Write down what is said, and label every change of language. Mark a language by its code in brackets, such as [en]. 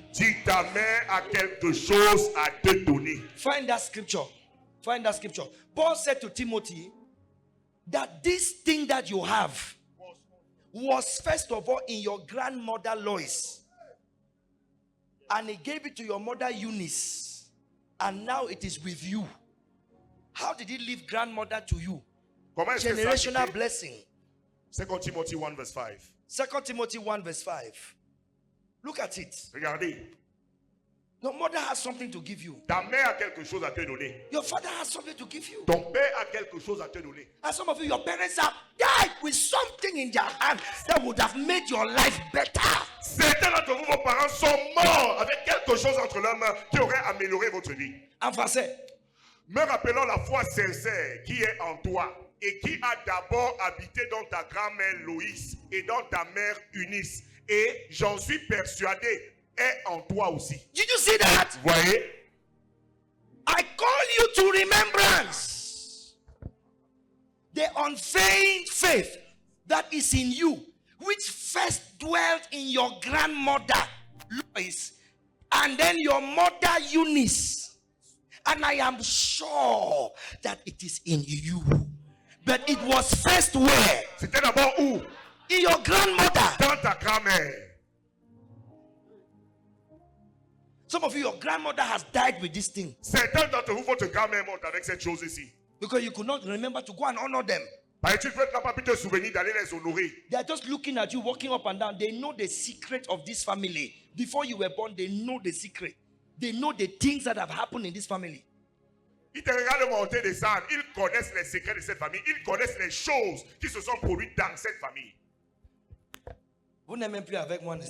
[fr] Dis ta mère a quelque chose à te donner. [en] Find that scripture. Find that scripture. Paul said to Timothy that this thing that you have was first of all in your grandmother Lois. And he gave it to your mother Eunice. And now it is with you. How did he leave grandmother to you? [fr] Comment est-ce que ça [en] Generational [fr] s'est fait? [en] blessing. 2 Timothy 1 verse 5. 2 Timothy 1 verse 5. Look at it. [fr] Regardez. [en] Your mother has something to give you. [fr] Ta mère a quelque chose à te donner. [en] Your father has something to give you. [fr] Ton père a quelque chose à te donner. [en] And some of you, your parents have died with something in their hand that would have made your life better. [fr] Certains d'entre vous, vos parents sont morts avec quelque chose entre leurs mains qui aurait amélioré votre vie. En français, Me rappelons la foi sincère qui est en toi et qui a d'abord habité dans ta grand-mère Loïs et dans ta mère Eunice. Et j'en suis persuadé, est en toi aussi. [en] did you see that? [fr] Voyez? [en] I call you to remembrance the unfeigned faith that is in you, which first dwelt in your grandmother Lois, and then your mother Eunice. And I am sure that it is in you. But it was first where? [fr] C'était d'abord où? [en] In your grandmother. [fr] Dans ta grand-mère. [en] Some of you, your grandmother has died with this thing [fr] Certains d'entre vous, votre grand-mère monte avec cette chose ici. [en] because you could not remember to go and honor them. [fr] Parce que tu ne peux pas pu te souvenir d'aller les honorer. [en] They are just looking at you, walking up and down. They know the secret of this family. Before you were born, they know the secret. They know the things that have happened in this family. [fr] Ils te regardent monter, descendre. Ils connaissent les secrets de cette famille. Ils connaissent les choses qui se sont produites dans cette famille. Vous n'êtes même plus avec moi, n'est-ce